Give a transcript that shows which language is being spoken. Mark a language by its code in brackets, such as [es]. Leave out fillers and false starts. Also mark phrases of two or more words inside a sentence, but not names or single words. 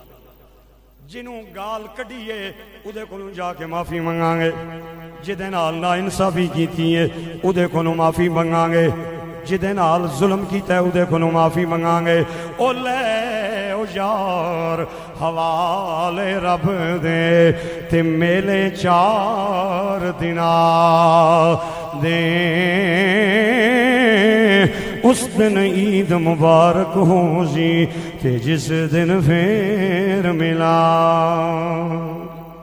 [pa] جنوں گال کڈیے اودے کولوں جا کے معافی منگاں گے، جدے نال نا انصافی کیتی ہے اودے کولوں معافی منگاں گے، جدے نال ظلم کیتا ہے اودے کولوں معافی منگاں گے۔ او لے او یار حوالے رب دے تے میلے 4 دنا دے، [ur] اس دن عید مبارک ہو جی کہ جس دن پھر ملا۔